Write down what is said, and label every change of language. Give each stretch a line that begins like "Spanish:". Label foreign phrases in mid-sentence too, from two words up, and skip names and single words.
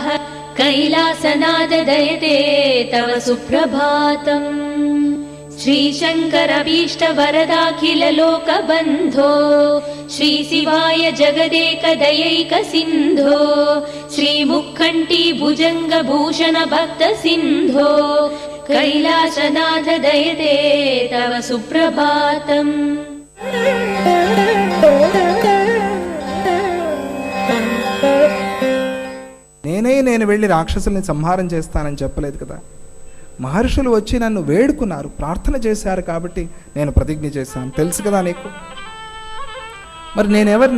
Sanskrit: कैलासनाथ दयते तव सुप्रभातम् श्रीशङ्करभीष्ट वरदाखिल लोकबन्धो श्रीशिवाय जगदेक दयैक सिन्धो श्रीमुखण्टी भुजङ्ग भूषण भक्त सिन्धो कैलासनाथ दयते तव सुप्रभातम्
Telugu: నేను వెళ్ళి రాక్షసుల్ని సంహారం చేస్తానని చెప్పలేదు కదా. మహర్షులు వచ్చి నన్ను వేడుకున్నారు, ప్రార్థన చేశారు కాబట్టి నేను ప్రతిజ్ఞ చేశాను. తెలుసు కదా నీకు. మరి నేనెవరిని?